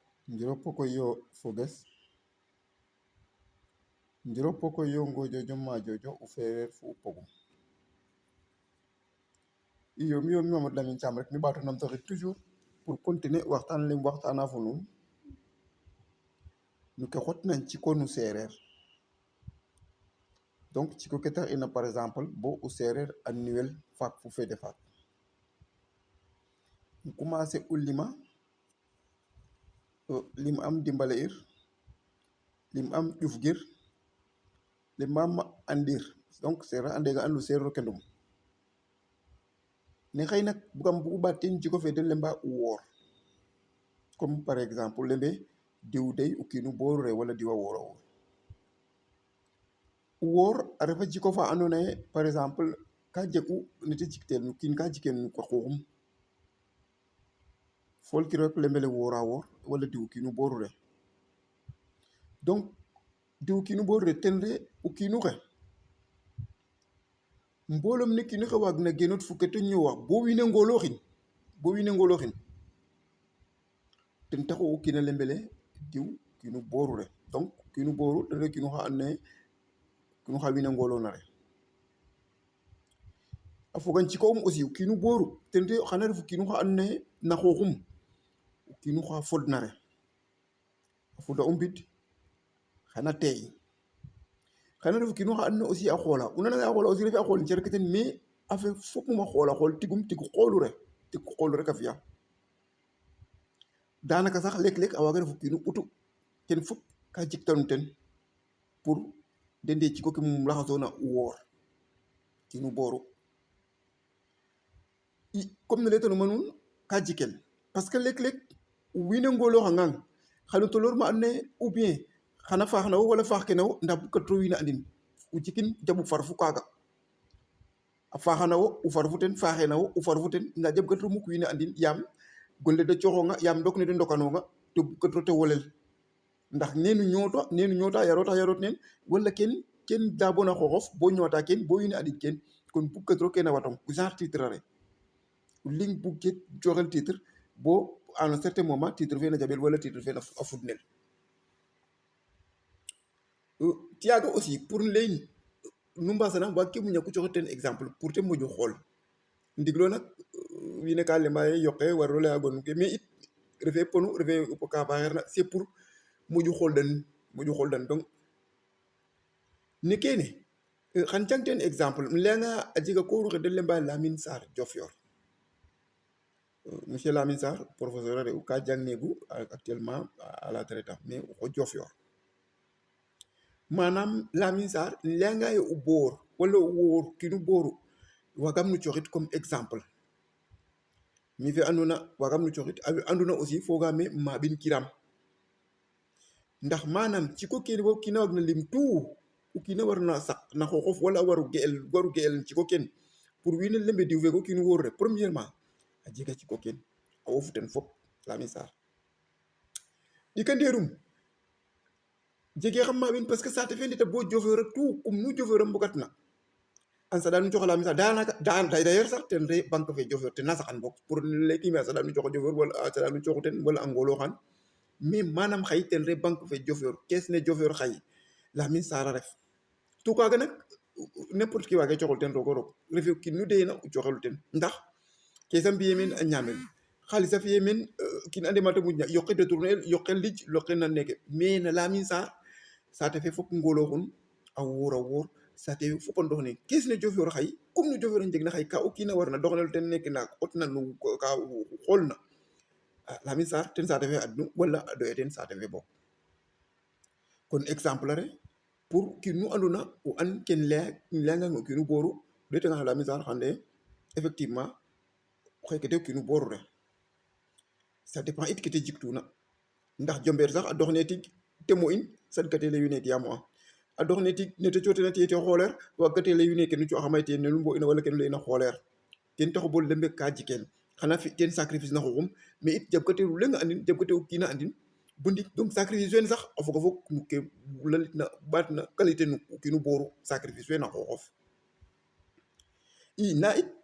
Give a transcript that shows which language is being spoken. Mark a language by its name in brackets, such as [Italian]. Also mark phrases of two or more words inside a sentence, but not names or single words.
[Serer] Njiro poko yo foges, njiro poko yo ngojojo majojo uferer fu pogum. Iyo mi Mamadou Lamine Thiam rek mi baatu nam taxit [French] toujours pour continuer [Serer] waxtaan lim waxtaana fu nuun nu ke xot nañ ci ko nu seereer. Donc ci ko ke tax ina [French] par exemple [Serer] bo u seereer annuel faak fu fede faak. Nu commencé u lima lim am dimbale ir, lim am ƴuf gir, lim am andir. Donc seereer ande ga andu seereer kendum. Ne xëy nag bugam bugu ɓaat teen jiko fe den lemba u woor. [French] Comme par exemple [Serer] lembe diw dey u kiinu booru re wala diwa woora woor. U woor a refa jiko fa andoona ye [French] par exemple [Serer] ka jeg'u nete jiktel nu kiin ka jikel nu ko xooxum foolkiro rek lembe le woora woor wala diw kiinu booru re. Donc diw kiinu booru re ten re u kiinu xe mboolem ne kiinu xe waagna genoodt fo ke ta ñoowa bo wiin we ngoolooxin ten taxu o kiin a lembe le diw kiinu booru re. Donc kiinu booru ten re kiinu xa andoona ye kiinu xa wiin we ngooloona re. A fogan ci ka'um aussi o kiinu booru ten re xana ref o kiinu xa andoona ye na xooxum o kiinu xa fodna re. A foda o mbid xana teey, xana ref o kiinu xa andoona ye aussi a xoola. O nananga a xoola aussi refee a xool cer ke ten [French] mais affaire [Serer] fopum a xoola xool tigum tig xoolu rek a fi'a. Daanaka sax leeg-leeg a waaga ref o kiinu utu ten fop ka jiktanu ten pour de nde ciko ke mum laxasoona woor kiinu booru. Comme ne laytanuma nuun ka jikel [French] parce que [Serer] leeg-leeg wiin we ngoolooxangang xan o toloor ma andoona ye [French] ou bien [Serer] xana faax na wo wala faax ke na wo ndaa bugkatiro wiin we andin o jikin jaɓu far fu kaaga. A faaxa na wo o far fu ten, faaxee na wo o far fu ten ndaa jaɓkatiro mukk wiin we andin yaam gon le da cooxoonga yaam ndok ne da ndokanoonga to bugkatiro te wolel ndax neenu ñoota yaroot neen wala ken daabona xooxof bo ñoota ken bo wiin we andid ken kon bugkatiro kene a watong genre titre are o leŋ bug ke cooxel titre bo [French] à un certain moment [Serer] titre fe na jaɓel wala titre fe a fudnel. Tiyaaga aussi pour layin nu mbaasanaam waag ke muñaku cooxit ten exemple pour te moƴo xool ndiglo nak wiin we ka lemba ye yoqe wariro laya gon ke mais it refee ponu refee ka faaxeerna [French] c'est pour [Serer] moƴo xooldan donc ne kene xan cang ten exemple um layanga a jega kooru xe da lemba Lamine Sarr Diofior. Monsieur Lamine Sarr professeur a re'u ka jangneegu [French] actuellement à la traite [Serer] mais o Diofior. Manam Lamine Sarr um layanga ye o boor wala o woor kiinu booru waagam no cooxit comme exemple mi fe andoona waagam no cooxit anduna aussi foogaam ee maaɓin kiram ndax manam ciko kene bo kiina waagna lim tout o kiina warna saq na xooxof wala waru ge'el ciko ken pour wiin we lembe diw fe ko kiinu booru re. Premièrement a jega ciko ken a wofu ten fop Lamine Sarr ɗikandeerum jegee xam maaɓin [French] parce que [Serer] saate fe ndeta bo Diofior rek tout kum nu Diofior a mbogatna a saɗa nu cooxa Lamine Sarr daanaka d'ailleurs sax ten re banque fe Diofior ten na saqan boog pour laykime a saɗa nu cooxa Diofior wala a saɗa nu cooxu ten wala a ngoolooxan mais manam xaye ten re banque fe Diofior caisse ne Diofior xaye Lamine Sarr a ref tout kaaga nak [French] n'importe qui [Serer] waage cooxel ten roog o roog refee o kiin nu deyena o cooxelu ten ndax kees a mbi'ee meen a ñaamel xaalis a fi'ee meen kiin ande mate moƴna yoqe détourner el yoqe lij yoqe nan neke mais na Lamine Sarr saate fe fop ngoolooxun a woor saate fe fop a ndox ne caisse ne Diofior xaye comme no Diofior a njegna xaye ka o kiin a warna doxanel ten neke na xotna no ka xoolna Lamine Sarr ten saate fe adnu wala a doye ten saate fe boog. Kon exemple are pour kiin nu andona o an ken layangang o kiinu booru o ɗeetanga no Lamine Sarr xan effectivement xeke de o kiinu booru re. [French] Ça dépend [Serer] it ke te jiktuna ndax jombeer sax a doxne tig te mo'in saɗkate lay wiin we tiya mo'a a doxne tig nete cooxtena tiye te xooleer waagkate lay wiin we kenu cooxama tiye nenu mbo'ina wala kenu layna xooleer ten taxu bo lembe ka jikel xana fi ten sacrifice na xooxum mais it jaɓkate o leŋ andin jaɓkate o kiin a andin bo ndik donc sacrifice fene sax a foga fog no ke lalitna ɓaatna qualité no kiinu booru sacrifice fe na xooxof i ndaa it